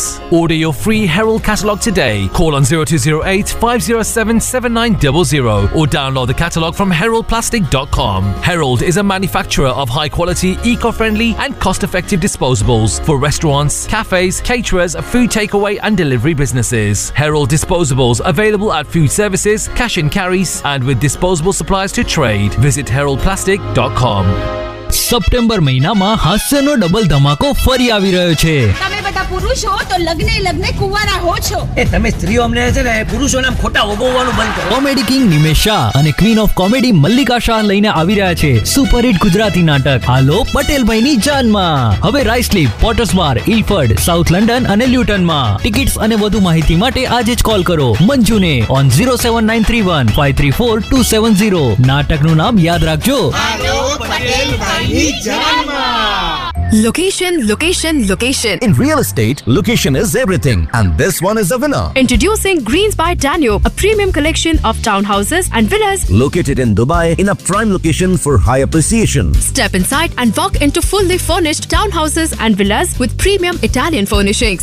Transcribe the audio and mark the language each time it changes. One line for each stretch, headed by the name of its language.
English: Order your free Herald catalogue today. Call on 0208 507 7900 or download the catalogue from heraldplastic.com. Herald is a manufacturer of high-quality, eco-friendly and cost-effective disposables for restaurants, cafes, caterers, food takeaway and delivery businesses. Herald disposables available at food services, cash and carries and with disposable supplies. To trade, visit heraldplastic.com.
Gujarati: September મહિનામાં હાસ્યનો double ધમાકો ફરી આવી રહ્યો છે. તમે બધા પુરુષો તો લગ્ને લગ્ને કુવારા હો છો. એ તમે સ્ત્રીઓ અમને છે ને પુરુષોના ખોટા ઓગવવાનું બંધ કરો. કોમેડી કિંગ નિમેશ શાહ અને queen of comedy Mallika Shah લઈને આવી રહ્યા છે સુપર હિટ ગુજરાતી નાટક હાલો પટેલ ભાઈની જાનમાં. હવે રાઇસલીપ, પોટર્સમાર, ઇલફર્ડ, સાઉથ લંડન અને લ્યુટનમાં. ટિકિટ્સ અને વધુ માહિતી માટે આજે જ કોલ કરો મંજુને ઓન 0793153427 0. નાટકનું નામ યાદ રાખજો.
English: Location, location, location. In real estate, location is everything, and this one is a winner. Introducing Greens by Danio, a premium collection of townhouses and villas located in Dubai in a prime location for high appreciation. Step inside and walk into fully furnished townhouses and villas with premium Italian furnishings.